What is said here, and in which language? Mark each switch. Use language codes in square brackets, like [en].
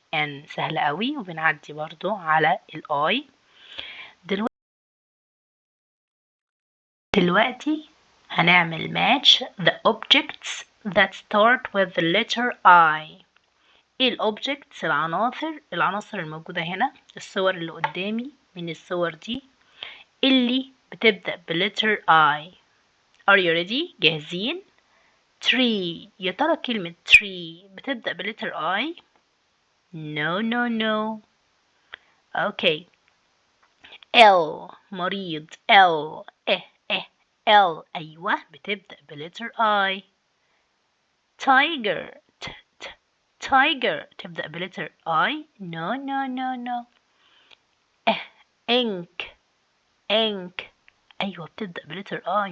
[ar] N سهلة قوي وبنعدي برضو على ال I. دلوقتي هنعمل [en] match the objects that start with the letter I. [ar] ايه الobjects العناصر الموجودة هنا الصور اللي قدامي من الصور دي اللي بتبدأ بletter I. [en] Are you ready؟ [ar] جاهزين؟ [en] tree. [ar] يا ترى كلمة tree بتبدأ بletter I؟ No. [en] okay. L [ar] مريض. L L أيوة بتبدأ بletter I. [en] tiger tiger [ar] تبدأ [en] بletter I. No. [ar] ink أيوة بتبدأ بletter I.